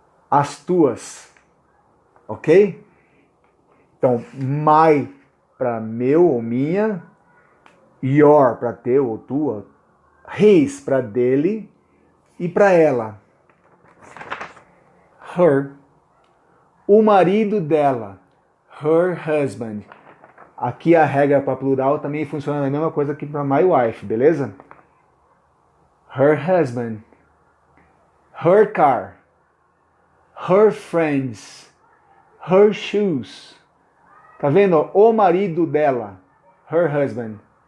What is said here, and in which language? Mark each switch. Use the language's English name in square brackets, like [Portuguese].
[Portuguese] as tuas, ok? Então, my para meu ou minha, your para teu ou tua, his para dele e para ela, her. O marido dela, [English] her husband. [Portuguese] Aqui a regra para plural também funciona a mesma coisa que para [English] my wife, [Portuguese] beleza? [English] Her husband, her car, her friends, her shoes. [Portuguese] Tá vendo? O marido dela, [English] her husband.